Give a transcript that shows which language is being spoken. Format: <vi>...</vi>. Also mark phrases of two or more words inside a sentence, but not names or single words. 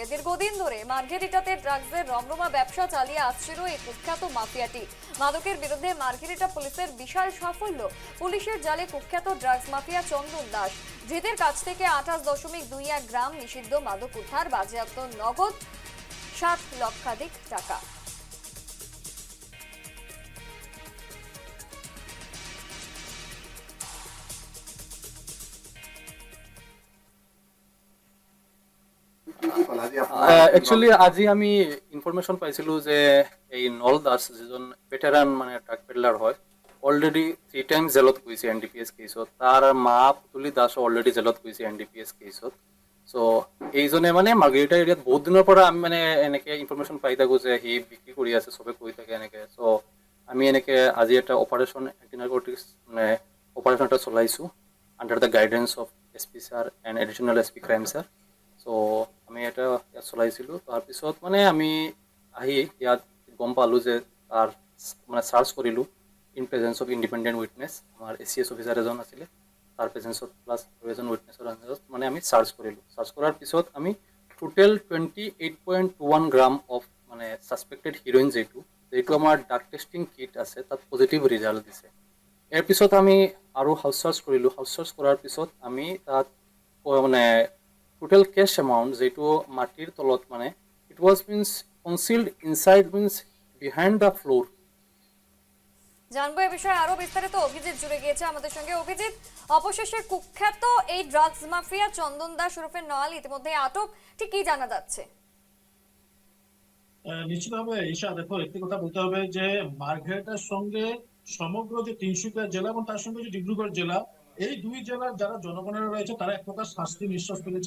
<bn>দীর্ঘদিন ধরে মার্ঘেরিটাতে ড্রাগসের রমরমা ব্যবসা চালিয়ে আসছিল এই কুখ্যাত মাফিয়াটি। মাদকের বিরুদ্ধে মার্ঘেরিটা পুলিশের বিশাল সাফল্য। পুলিশের জালে কুখ্যাত</bn> <en>drugs mafia</en> <bn>চন্দন দাস। ধৃতের কাছ থেকে 28.21 গ্রাম নিষিদ্ধ মাদক উদ্ধার, বাজেয়াপ্ত নগদ 7 লক্ষাধিক টাকা।</bn> <as>একচুয়ালি আজি আমি ইনফরমেশন পাইছিলো যে এই নল দাস যিজন ভেটেরান মানে</as> <en>truck peddler</en> <as>হয়,</as> <en>already 3 times</en> <as>জেলত গৈছে এনডিপিএস কেছত। তাৰ মা পুতুলি দাস অলৰেডি জেলত গৈছে এনডিপিএস কেছত। সো এইজনে মানে মাৰ্ঘেৰিটা এৰিয়াত বহুত দিনৰ পৰা আমি মানে এনেকে ইনফরমেশন পাই থাকো যে সি বিক্রি কৰি আছে, সবে কৈ থাকে এনেকে। সো আমি এনেকে আজি এটা</as> <en>operation anti narcotics</en> <as>মানে অপাৰেশ্যন এটা চলাইছো</as> <en>under the guidance of SP sir and additional SP crime sir.</en> <as>সো আমি এটা ইয়াত চলাইছিলোঁ। তাৰপিছত মানে আমি আহি ইয়াত গম পালোঁ যে তাৰ মানে চাৰ্চ কৰিলোঁ</as> <en>in presence of independent witness.</en> <as>আমাৰ ACS অফিচাৰ এজন আছিলে, তাৰ প্ৰেজেঞ্চত প্লাছ এজন উইটনেছৰ আণ্ডাৰত মানে আমি চাৰ্চ কৰিলোঁ। চাৰ্চ কৰাৰ পিছত আমি</as> <en>total 28.21 gram of</en> <as>মানে</as> <en>suspected heroin</en> <as>যিটো আমাৰ</as> <en>drug testing kit</en> <as>আছে তাত</as> <en>positive result</en> <as>দিছে। ইয়াৰ পিছত আমি আৰু</as> <en>house search</en> <as>কৰিলোঁ।</as> <en>house search</en> <as>কৰাৰ পিছত আমি তাত মানে</as> <en>total cash amount</en> <as>যিটো মাটিৰ তলত মানে</as> <en>it was means concealed inside means behind the floor.</en> <bn>জানবো এই বিষয়ে আরো বিস্তারিত। অভিজিৎ জুড়ে গিয়েছে আমাদের সঙ্গে। অভিজিৎ, অবশেষে কুখ্যাত এই</bn> <en>drugs mafia</en> <bn>চন্দন দাস ওরফে নল ইতিমধ্যে আটক, ঠিক কি জানা যাচ্ছে? নিশ্চিতভাবে ঈশা, দেখো একটি কথা বলতে হবে যে মার্ঘেরিটার সঙ্গে সমগ্র যে তিনসুকিয়া জেলা এবং তার সঙ্গে যে ডিব্রুগড় জেলা, এই দুই জেলার যারা জনগণেরা রয়েছে তারা এক প্রকার শাস্তি নিঃশ্বাস ফেলেছে।</bn>